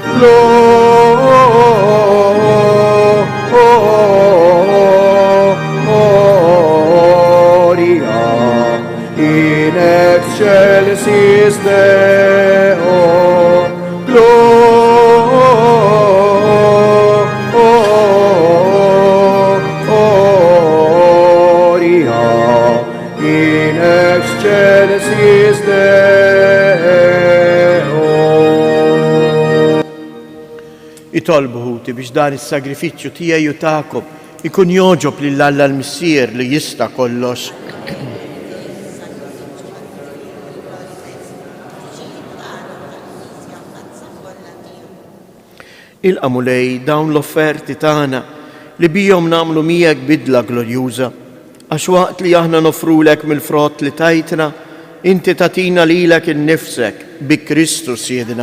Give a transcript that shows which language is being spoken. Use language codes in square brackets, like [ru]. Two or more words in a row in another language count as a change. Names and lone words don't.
[la] gloria in excelsis Deo gloria in excelsis Deo. [mt] Itolbu ħuti biex dan is-sagrifiċċju tiegħi u tagħkom ikun joġob lil Alla l-Missier li jista' kollox. Il-qamulej dawn l-offerti tagħna li bijhom nagħmlu miegħek bidla glorjuża, għax waqt li aħna nofrulek mill-frott li tajtna, inti tatina lilek innifsek bi Kristu Siedna.